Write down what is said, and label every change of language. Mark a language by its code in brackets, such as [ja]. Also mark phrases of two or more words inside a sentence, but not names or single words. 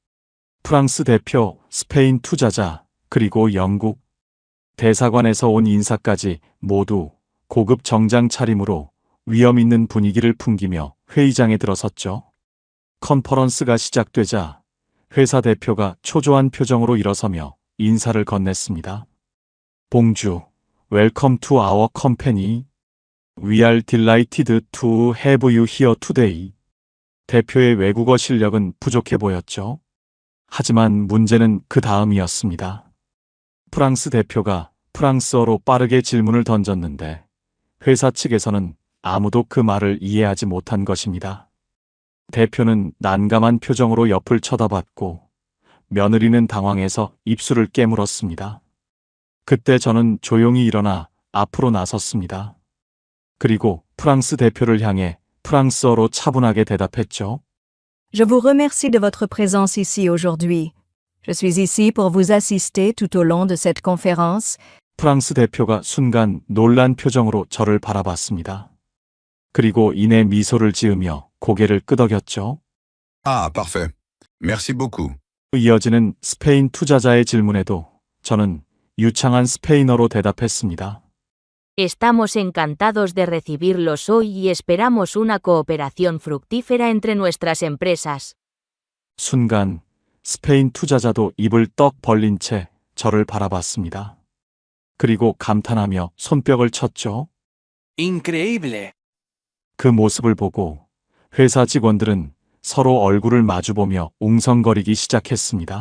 [ko] 프랑스 대표, 스페인 투자자, 그리고 영국 대사관에서 온 인사까지 모두 고급 정장 차림으로 위험 있는 분위기를 풍기며 회의장에 들어섰죠. 컨퍼런스가 시작되자 회사 대표가 초조한 표정으로 일어서며 인사를 건넸습니다. 봉주, [en] welcome to our company. We are delighted to have you here today. [ko] 대표의 외국어 실력은 부족해 보였죠. 하지만 문제는 그 다음이었습니다. 프랑스 대표가 프랑스어로 빠르게 질문을 던졌는데 회사 측에서는 아무도 그 말을 이해하지 못한 것입니다. 대표는 난감한 표정으로 옆을 쳐다봤고 며느리는 당황해서 입술을 깨물었습니다. 그때 저는 조용히 일어나 앞으로 나섰습니다. 그리고 프랑스 대표를 향해 프랑스어로 차분하게 대답했죠. [fr] Je vous remercie de votre présence ici aujourd'hui. Je suis ici pour vous assister tout au long de cette conférence. [ko] 프랑스 대표가 순간 놀란 표정으로 저를 바라봤습니다. 그리고 이내 미소를 지으며 고개를 끄덕였죠. [fr] Ah, parfait. Merci beaucoup. [ko] 이어지는 스페인 투자자의 질문에도 저는 유창한 스페인어로 대답했습니다. [es] Estamos encantados de recibirlos hoy y esperamos una cooperación fructífera entre nuestras empresas. [ko] 순간 스페인 투자자도 입을 떡 벌린 채 저를 바라봤습니다. 그리고 감탄하며 손뼉을 쳤죠. Increíble. 그 모습을 보고 회사 직원들은 서로 얼굴을 마주보며 웅성거리기 시작했습니다.